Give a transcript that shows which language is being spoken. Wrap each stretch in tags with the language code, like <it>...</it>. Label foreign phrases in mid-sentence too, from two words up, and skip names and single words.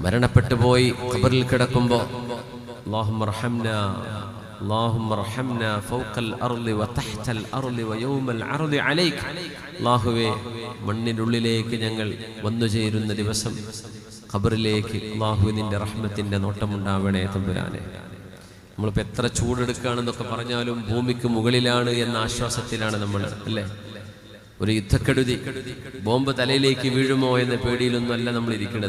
<ml>മരണപ്പെട്ടു പോയി ഖബറിൽ കിടക്കുമ്പോൾ</ml> <ar>اللهم ارحمنا فوق الارض وتحت الارض ويوم العرض عليك</ar> <ml>അല്ലാഹുവേ മണ്ണിനുള്ളിലേക്ക് ഞങ്ങൾ വന്നു ചേരുന്ന ദിവസം ഖബറിലേക്ക് അല്ലാഹു നിന്റെ റഹ്മത്തിന്റെ നോട്ടമുണ്ടാവണേ തമ്പുരാനെ. നമ്മളിപ്പോൾ എത്ര ചൂടെടുക്കുകയാണെന്നൊക്കെ പറഞ്ഞാലും ഭൂമിക്ക് മുകളിലാണ് എന്ന ആശ്വാസത്തിലാണ് നമ്മൾ, അല്ലേ? ഒരു യുദ്ധക്കെടുതി, ബോംബ് തലയിലേക്ക് വീഴുമോ എന്ന പേടിയിലൊന്നും അല്ല നമ്മൾ ഇരിക്കുന്നത്.</ml>